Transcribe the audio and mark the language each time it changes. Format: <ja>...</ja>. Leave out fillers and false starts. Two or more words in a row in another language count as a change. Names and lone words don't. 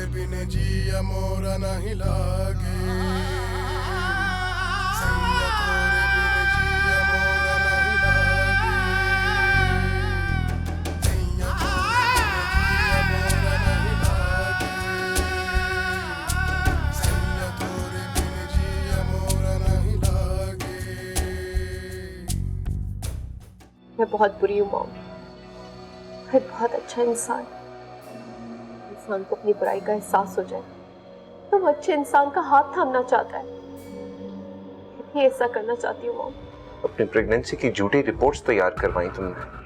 <hi>बिन जिया मोरा नहीं लागे, सैया तोरे बिन जिया मोरा नहीं लागे, सैया तोरे बिन जिया मोरा नहीं लागे, सैया तोरे बिन जिया मोरा नहीं लागे। मैं बहुत बुरी हूँ मॉम। फिर बहुत अच्छा इंसान को अपनी बुराई का एहसास हो जाए तो वो अच्छे इंसान का हाथ थामना चाहता है। मैं ऐसा करना चाहती हूँ मॉम। अपनी प्रेगनेंसी की झूठी रिपोर्ट्स तैयार करवाई तुमने।</hi>